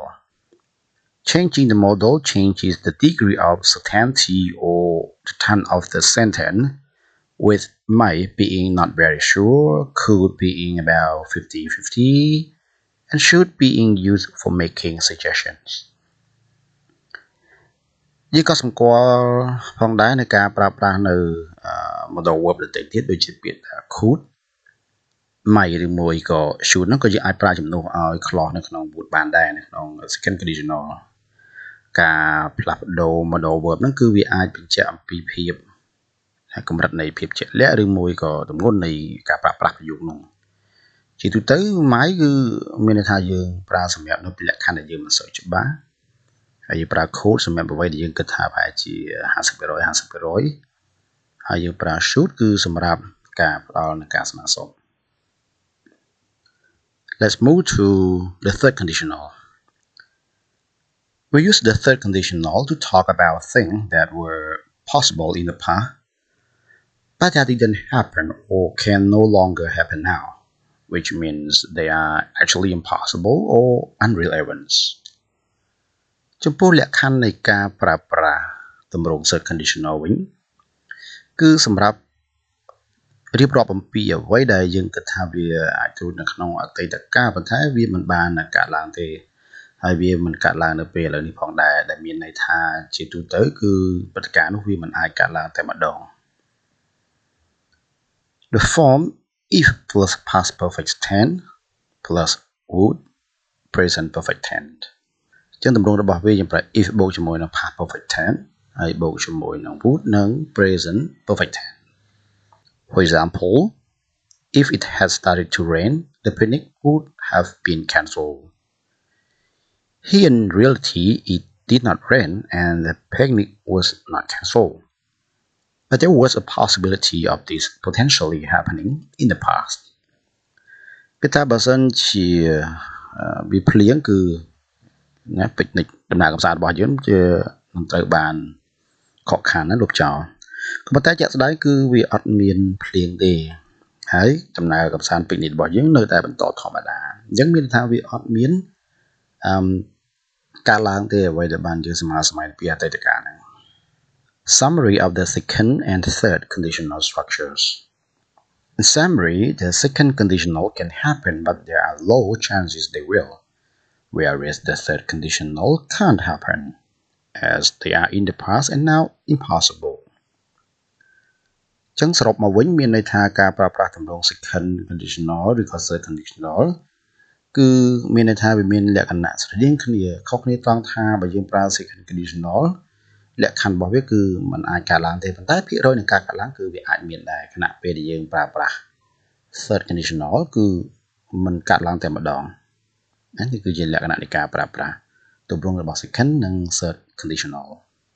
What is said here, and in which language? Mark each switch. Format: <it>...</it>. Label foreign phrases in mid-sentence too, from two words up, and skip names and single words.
<en>Changing the modal changes the degree of certainty or the tone of the sentence, with might being not very sure, could being about 50-50, and should being used for making suggestions.</en> <km>យើងក៏សម្គាល់ផងដែរនៅការប្រើប្រាស់នៅ</km> <en>modal verb</en> <km>ដទៃទៀតដូចជាពាក្យថា</km> <en>could might</en> <km>ឬមួយក៏ should ហ្នឹងក៏យើង អាចប្រើជំនួសឲ្យ clause នៅក្នុង would បានដែរនៅក្នុង</km> <en>second conditional</en> <km>ការផ្លាស់ប្ដូរ</km> <en>modal verb</en> <km>ហ្នឹងគឺវា អាចបញ្ជាក់អំពីភាពកម្រិតនៃភាពជាក់លាក់ឬមួយក៏ទម្ងន់នៃការប្រើប្រាស់ប្រយោគនោះជាទូទៅ might គឺមានន័យថាយើងប្រើសម្រាប់នៅលក្ខខណ្ឌដែលយើងមិនសូវច្បាស់ហើយយើងប្រើ could សម្រាប់អ្វីដែលយើងគិតថាប្រហែលជា 50% ហើយយើងប្រើ should គឺសម្រាប់ការផ្ដល់នូវការស្នើសុំ</km> <en>Let's move to the third conditional. We use the third conditional to talk about things that were possible in the past, but that didn't happen or can no longer happen now, which means they are actually impossible or unreal events.</en> <km>ចំពោះលក្ខខណ្ឌនៃការប្រើប្រាស់ទម្រង់</km> <en>third conditional</en> <km>វិញគឺសម្រាប់រៀបរាប់អំពីអ្វីដែលយើងគិតថាវាអាចធ្វើនៅក្នុងអតីតកាលប៉ុន្តែវាមិនបានកើតឡើងទេហើយវាមិនកើតឡើងនៅពេលឥឡូវនេះផងដែរដែលមានន័យថាជាទូទៅគឺព្រឹត្តិការណ៍នោះវាមិនអាចកើតឡើងតែម្ដង</km> <en>The form if plus past perfect tense plus would present perfect tense</en> <km>ចឹងទម្រង់របស់វាយើងប្រើ if បូកជាមួយនឹង</km> <en>past perfect tense</en> <km>ហើយបូកជាមួយនឹង would និង</km> <en>present perfect tense For example if it had started to rain the picnic would have been cancelled Here in reality it did not rain and the picnic was not cancelled but there was a possibility of this potentially happening in the past</en> <km>គឺថាបើសិនជាវាភ្លៀងគឺណា picnic ដំណើរកម្សាន្តរបស់យើងជាមិនត្រូវបានខកខានណាលុបចោលក៏ប៉ុន្តែជាក់ស្ដែងគឺវាអត់មានភ្លៀងទេហើយដំណើរកម្សាន្ត picnic របស់យើងនៅតែបន្តធម្មតាអញ្ចឹងមានន័យថាវាអត់មាន ការឡើងទេអ្វីដែលបានយើងស្មើសម័យពីអតីតកាលហ្នឹង</km> <en>Summary of the second and third conditional structures In summary, the second conditional can happen but there are low chances they will whereas the third conditional can't happen as they are in the past and now impossible</en> <km>ចឹងសរុបមកវិញមានន័យថាការប្រើប្រាស់ទម្រង់</km> <en>second conditional</en> <km>ឬក៏</km> <en>third conditional</en> <km>គឺមានន័យថាវាមានលក្ខណៈស្រដៀងគ្នាខុសគ្នាត្រង់ថាបើយើងប្រើ</km> <en>second conditional</en> <km>លក្ខខណ្ឌរបស់វាគឺมันអាចកើតឡើងទេប៉ុន្តែភាគរយនៃការកើតឡើងគឺវាអាចមានដែរខណៈពេលដែលយើងប្រើប្រាស់</km> <en>third conditional</en> <km>គឺมันកើតឡើងតែម្ដងនេះគឺជាលក្ខណៈនៃការប្រើប្រាស់ទម្រង់របស់ second និង</km> <en>third conditional</en>